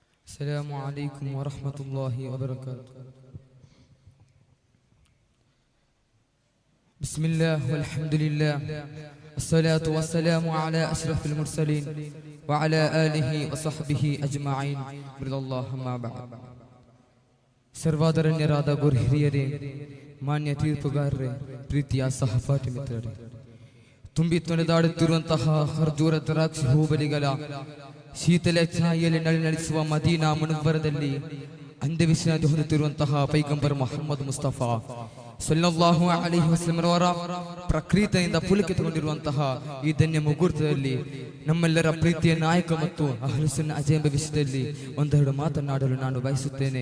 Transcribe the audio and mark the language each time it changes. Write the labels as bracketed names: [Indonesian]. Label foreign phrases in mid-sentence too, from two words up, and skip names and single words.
[Arabic] السلام عليكم ورحمة الله وبركاته. بسم الله والحمد لله والصلاة والسلام على أشرف المرسلين وعلى آله وصحبه أجمعين رضي الله ما بعد. [Kannada] ಸರ್ವಾದರಣ್ಯರಾದ ಗುರು ಹಿರಿಯರೇ, ಮಾನ್ಯ ತೀರ್ಪುಗಾರರೇ, ಪ್ರೀತಿಯ ಸಹಪಾಠಿ ಮಿತ್ರರೇ, ತುಂಬಿ ತೊನೆದಾಡುತ್ತಿರುವಂತಹ ಖರ್ಜೂರ ದ್ರಾಕ್ಷಿ ಹೂಬಲಿಗಳ ಶೀತಲ ಛಾಯೆಯಲ್ಲಿ ನಳಿನಳಿಸುವ ಮದೀನಾ ಮುನವ್ವರದಲ್ಲಿ ಅಂತ್ಯವಿಶ್ರಾಂತಿ ಹೊಂದುತ್ತಿರುವಂತಹ ಪೈಗಂಬರ್ ಮೊಹಮ್ಮದ್ ಮುಸ್ತಫಾ [Arabic] صلى الله عليه وسلم [Kannada] ಅವರ ಪ್ರಕೃತಿಯಿಂದ ಪುಲಕಿತಗೊಂಡಿರುವಂತಹ ಈ ಧನ್ಯ ಮುಹೂರ್ತದಲ್ಲಿ ನಮ್ಮೆಲ್ಲರ ಪ್ರೀತಿಯ ನಾಯಕ ಮತ್ತು [Arabic] أهل السنة [Kannada] ಅಜೆಂಬ ವಿಷಯದಲ್ಲಿ ಒಂದೆರಡು ಮಾತನಾಡಲು ನಾನು ಬಯಸುತ್ತೇನೆ.